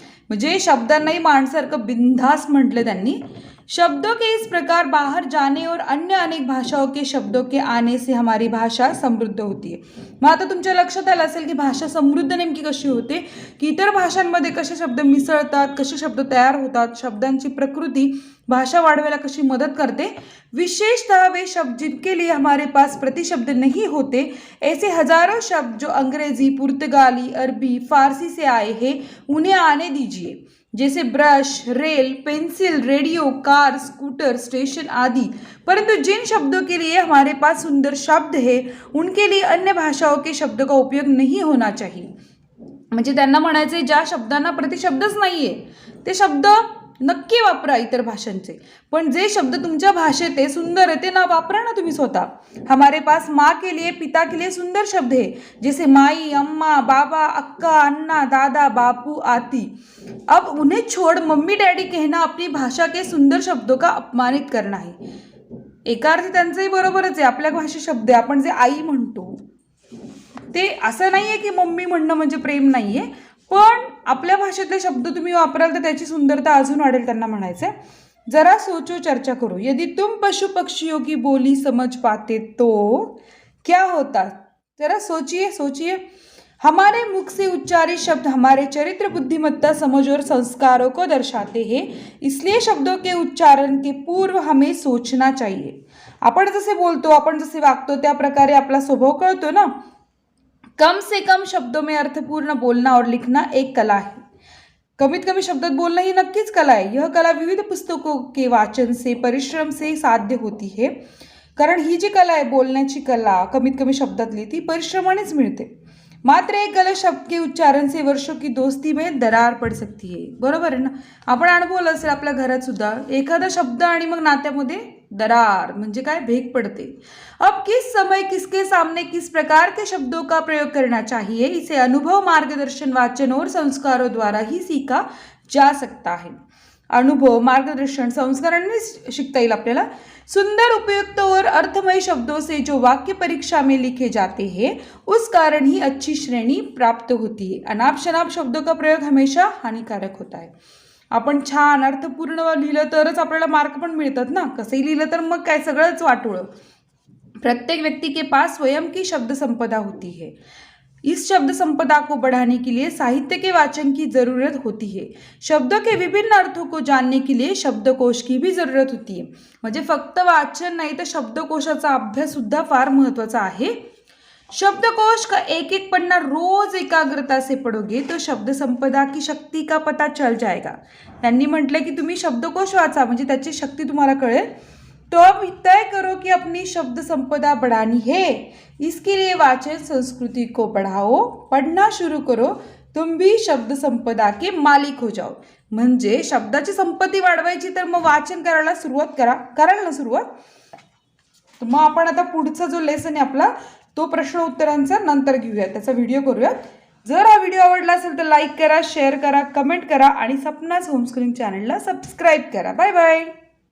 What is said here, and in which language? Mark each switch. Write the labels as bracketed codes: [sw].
[mr] म्हणजे शब्दांनाही माणसारखं बिंदास म्हटलं त्यांनी. [hi] शब्दों के इस प्रकार बाहर जाने और अन्य अनेक भाषाओं के शब्दों के आने से हमारी भाषा समृद्ध होती है. [mr] मग आता तुमच्या लक्षात आलं असेल की भाषा समृद्ध नेमकी कशी होते, की इतर भाषांमध्ये कसे शब्द मिसळतात, कसे शब्द तयार होतात, शब्दांची प्रकृती भाषा वाढवायला कशी मदत करते. [hi] विशेषतः वे शब्द जिनके लिए हमारे पास प्रतिशब्द नहीं होते, ऐसे हजारों शब्द जो अंग्रेजी, पुर्तगाली, अरबी, फारसी से आए हैं, उन्हें आने दीजिए. जैसे brush, rail, pencil, radio, car, scooter, station आदि. परंतु जिन शब्दों के लिए हमारे पास सुंदर शब्द है, उनके लिए अन्य भाषाओं के शब्दों का उपयोग नहीं होना चाहिए. [mr] म्हणजे त्यांना म्हणायचे ज्या शब्दांना प्रतिशब्दच नाहीये ते शब्द नक्की वापरा इतर भाषांचे, पण जे शब्द तुमच्या भाषेत आहे, सुंदर आहे, ते ना वापरा ना तुम्ही स्वतः. [hi] हमारे पास माँ के लिए, पिता के लिए सुंदर शब्द है, जैसे माई, अम्मा, बाबा, अक्का, अन्ना, दादा, बापू आदि. अब उन्हें छोड़ मम्मी डैडी कहना अपनी भाषा के सुंदर शब्दों का अपमानित करना है. [mr] एका अर्थी त्यांचंही बरोबरच आहे. आपल्या भाषेत शब्द आहे, आपण जे आई म्हणतो ते असं नाहीये की मम्मी म्हणणं म्हणजे प्रेम नाहीये, पण आपल्या भाषेतले शब्द तुम्ही वापराल तर त्याची सुंदरता अजून वाढेल. त्यांना म्हणायचं [hi] जरा सोचो, चर्चा करो. यदि तुम पशु पक्षियों की बोली समझ पाते तो क्या होता. जरा सोचिए सोचिए. हमारे मुख से उच्चारित शब्द हमारे चरित्र, बुद्धिमत्ता, समझ और संस्कारों को दर्शाते हैं. इसलिए शब्दों के उच्चारण के पूर्व हमें सोचना चाहिए. [mr] आपण जसे बोलतो, आपण जसे वागतो, त्या प्रकारे आपला स्वभाव कळतो ना. [hi] कम से कम शब्दों में अर्थपूर्ण बोलना और लिखना एक कला है. [mr] कमीत कमी शब्दात बोलना ही नक्कीच कला आहे. [hi] यह कला विविध पुस्तकों के वाचन से, परिश्रम से साध्य होती है. [mr] कारण ही जी कला आहे बोलण्याची कला, कमीत कमी शब्दातली, ती परिश्रमानेच मिळते. [hi] मात्र एक गलत शब्द के उच्चारण से वर्षों की दोस्ती में दरार पड़ सकती है. [mr] बरोबर आहे ना. आपण अनुभवलं असेल आपल्या घरात सुद्धा, एखादा शब्द आणि मग नात्यामध्ये दरार म्हणजे काय, भेग पड़ते. [hi] अब किस समय किसके सामने किस प्रकार के शब्दों का प्रयोग करना चाहिए, इसे अनुभव, मार्गदर्शन, वाचन और संस्कारों द्वारा ही सीखा जा सकता है. [mr] अनुभव, मार्गदर्शन, संस्कारांनी शिकता येईल आपल्याला. [hi] सुंदर, उपयुक्त और अर्थमय शब्दों से जो वाक्य परीक्षा में लिखे जाते हैं, उस कारण ही अच्छी श्रेणी प्राप्त होती है. अनाप शनाप शब्दों का प्रयोग हमेशा हानिकारक होता है. [mr] आपण छान अर्थपूर्ण लिहिलं तरच आपल्याला मार्क पण मिळतात ना. कसंही लिहिलं तर मग काय सगळंच वाटोळं. [hi] प्रत्येक व्यक्ति के पास स्वयं की शब्द संपदा होती है. इस शब्द संपदा को बढ़ाने के लिए साहित्य के वाचन की जरूरत होती है. शब्दों के विभिन्न अर्थों को जानने के लिए शब्दकोश की भी जरूरत होती है. [mr] म्हणजे फक्त वाचन नाही तर शब्दकोशाचा अभ्यास सुद्धा फार महत्त्वाचा आहे. [hi] शब्दकोश का एक एक पन्ना रोज एकाग्रता से पढ़ोगे तो शब्द संपदा की शक्ति का पता चल जाएगा. [mr] त्यांनी म्हटलं की तुम्ही शब्दकोश वाचा म्हणजे त्याची शक्ती तुम्हाला कळेल. [hi] तो अब तय करो कि अपनी शब्द संपदा बढ़ानी है. इसके लिए वाचन संस्कृति को बढ़ाओ, पढ़ना शुरू करो, तुम भी शब्द संपदा के मालिक हो जाओ. [mr] म्हणजे शब्दाची संपत्ती वाढवायची तर मग वाचन करायला सुरुवात करा. कराल ना सुरुवात. तर मग आपण आता पुढचा जो लेसन आहे आपला तो प्रश्न उत्तरांचा नंतर घेऊयात, त्याचा व्हिडिओ करूयात. जर हा व्हिडिओ आवडला असेल तर लाईक करा, शेअर करा, कमेंट करा आणि सपनाज होमस्क्रीन चॅनलला सबस्क्राईब करा. Bye bye.